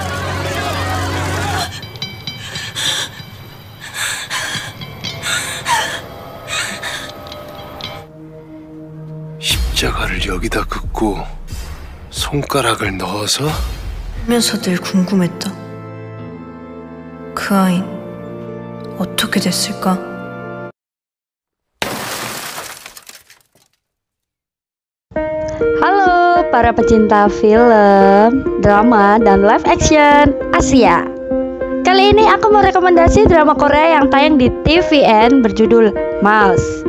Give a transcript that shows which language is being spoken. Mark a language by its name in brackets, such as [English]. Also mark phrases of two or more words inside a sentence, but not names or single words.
[Korean] 십자가를 여기다 긋고 손가락을 넣어서? 하면서 늘 궁금했다. 그 아인 어떻게 됐을까? [Indonesian] Halo para pecinta film, drama, dan live action Asia. Kali ini aku mau rekomendasi drama Korea yang tayang di TVN berjudul Mouse.